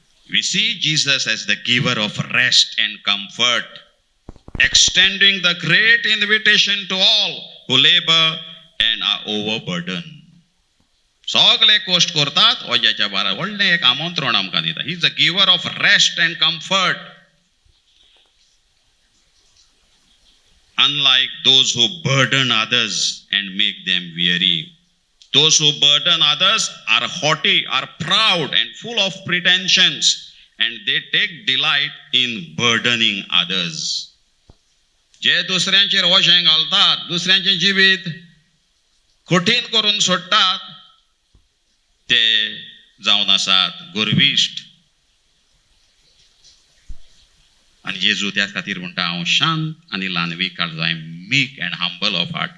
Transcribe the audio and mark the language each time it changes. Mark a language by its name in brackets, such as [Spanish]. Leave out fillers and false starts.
[English] We see Jesus as the giver of rest and comfort, extending the great invitation to all who labor and are overburdened. [Goan Konkani] सगळे कश्ट करतात, वज्याच्या भारार व्हडलें एक आमंत्रण आमकां दिता. [English] He is the giver of rest and comfort. Unlike those who burden others and make them weary. Those who burden others are haughty, are proud and full of pretensions, and they take delight in burdening others. [Goan Konkani] जे दुसऱ्यांचेर वशें घालतात, दुसऱ्यांचें जिवीत कठीण करून सोडटात, ते जावन आसात गर्विश्ट. आनी जेजू त्या खातीर म्हणटा, हांव शांत आनी ल्हानवीक काळजां, [English] Meek and humble of heart.